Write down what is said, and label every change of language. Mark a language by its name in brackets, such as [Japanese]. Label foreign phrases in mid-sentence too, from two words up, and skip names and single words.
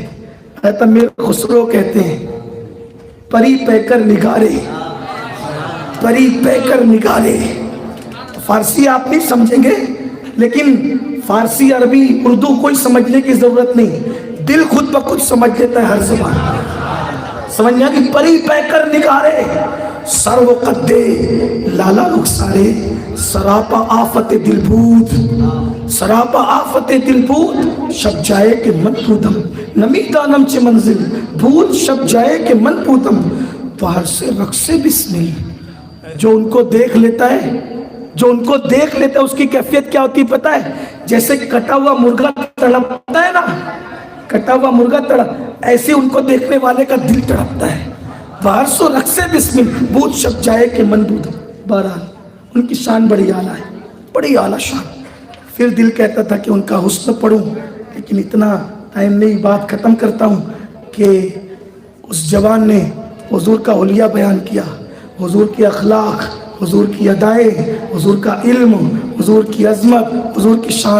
[Urdu] حضرت امیر خسرو کہتے ہیں [Persian] پری پیکر نگارے, پری پیکر نگارے. [Urdu] فارسی آپ نہیں سمجھیں گے, لیکن فارسی عربی اردو کوئی سمجھنے کی ضرورت نہیں, دل خود بخود سمجھ لیتا ہے ہر زبان. سمجھنا کہ [Persian] پری پیکر نگارے, سر و قدے لالا رخسارے, سراپا آفت دل بود, سراپا آفت دل بود, شب جائے کہ من پودم, نمی دانم چه منزل بود, شب جائے کہ من پودم, باہر سے رقص بسمل. [Urdu] جو ان کو دیکھ لیتا ہے, جو ان کو دیکھ لیتا ہے اس کی کیفیت کیا ہوتی پتہ ہے؟ جیسے کٹا ہوا مرغا تڑپتا ہے نا, کٹا ہوا مرغا تڑپ, ایسے ان کو دیکھنے والے کا دل تڑپتا ہے. [Persian] باہر سو رقص بسمل بود, شب جائے کہ من بود. [Urdu] بہرحال ان کی شان بڑی اعلیٰ ہے, بڑی اعلیٰ شان. پھر دل کہتا تھا کہ ان کا حسن پڑھوں, لیکن اتنا ٹائم نہیں, بات ختم کرتا ہوں کہ اس جوان نے حضور کا اولیاء بیان کیا, حضور کے اخلاق, حضور کی ادائیں, حضور کا علم, حضور کی عظمت, حضور کی شان.